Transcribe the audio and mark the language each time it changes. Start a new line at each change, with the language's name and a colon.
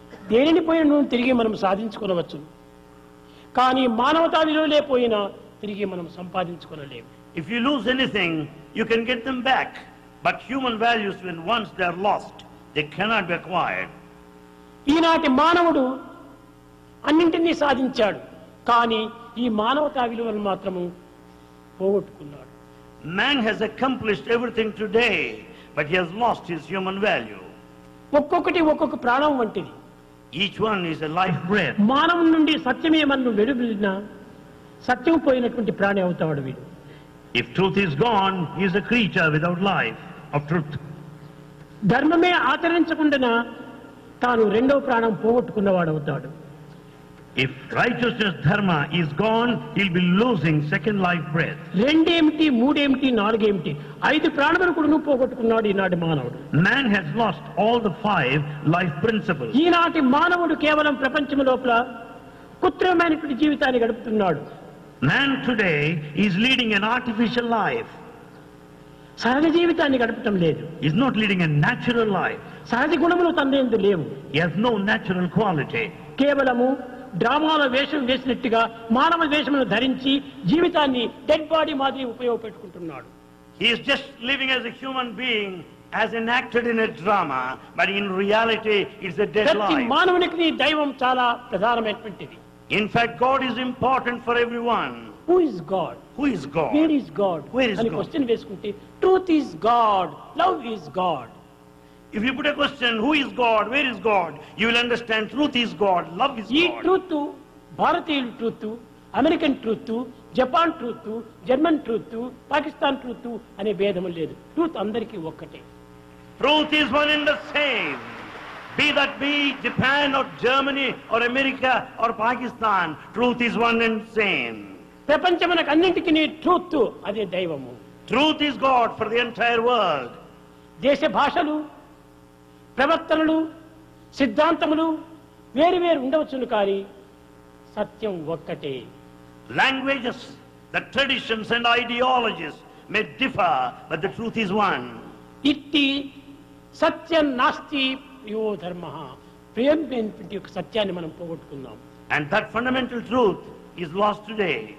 Telugu: దేనిని పోయిన నువ్వు తిరిగి మనం సాధించుకోవచ్చు, కానీ మానవతా విలువలే పోయినా తిరిగి మనం సంపాదించుకోలేము.
English: If you lose anything, you can get them back. But human values, when once they are lost, they cannot be acquired.
Telugu: ఈనాటి మానవుడు అన్నింటినీ సాధించాడు, కానీ ఈ మానవతా విలువలు మాత్రము పోగొట్టుకున్నాడు.
English: Man has accomplished everything today, but he has lost his human value.
Telugu: ఒక్కొక్కటి ఒక్కొక్క ప్రాణం వంటిది.
English: Each one is a life breath.
Telugu: మానవుని నుండి సత్యమే మనం వెలువడినా సత్యం పోయినటువంటి ప్రాణి అవుతాడు వీడు.
English: If truth is gone, he is a creature without life of truth.
Telugu: ధర్మమే ఆచరించకుండా తాను రెండవ ప్రాణం పోగొట్టుకున్నవాడు అవుతాడు.
English: If righteousness, dharma, is gone, he'll be losing second life breath.
Telugu: రెండేమిటి, మూడేమిటి, నాలుగేమిటి, 5 ప్రాణములు కూడా పోగొట్టుకున్నాడు ఈనాటి మానవుడు.
English: Man has lost all the 5 life principles.
Telugu: ఈనాటి మానవుడు కేవలం ప్రపంచం లోపల కృత్రిమమైనటువంటి జీవితాన్ని గడుపుతున్నాడు.
English: Man today is leading an artificial life.
Telugu: సహజ జీవితాన్ని గడపటం లేదు.
English: He is not leading a natural life.
Telugu: సహజ గుణములు తనయందు లేవు.
English: He has no natural quality.
Telugu: కేవలము డ్రామాల వేషం వేసినట్టుగా మానవ వేషమును ధరించి జీవితాన్ని డెడ్ బాడీ మాదిరి ఉపయోగపెట్టుకుంటున్నాడు.
English: He is just living as a human being, as enacted in a drama, but in reality it's a dead
Telugu: ప్రతి
English: life.
Telugu: మానవునికి దైవం చాలా ప్రధానమైనటువంటిది.
English: In fact, God is important for everyone. Who is God? Who is God? Where is God? Where is
Telugu: అని
English: God? Question
Telugu: వేసుకుంటే
English: Truth is God, love is God. If you put a question, who is God, where is God, you will understand truth is God, love is
Telugu: ఈ
English: God.
Telugu: Truth భారతీయుల truth, American truth, Japan truth, German truth, Pakistan truth అనే భేదము లేదు. Truth అందరికీ ఒక్కటే.
English: Truth is one and the same. Be that be Japan or Germany or America or Pakistan, truth is one and same.
Telugu: ప్రపంచమునకు అన్నింటికి truth అదే దైవము.
English: Truth is God for the entire world.
Telugu: దేశ భాషలు, ప్రవర్తనలు, సిద్ధాంతములు వేరు వేరు ఉండవచ్చును, కానీ సత్యం ఒక్కటే.
English: Languages, the traditions and ideologies may differ, but the truth is one.
Telugu: ఇట్టి సత్యం నాస్తి యో ధర్మ, ప్రేమైనటువంటి యొక్క సత్యాన్ని మనం పోగొట్టుకున్నాం.
English: And that fundamental truth is lost today.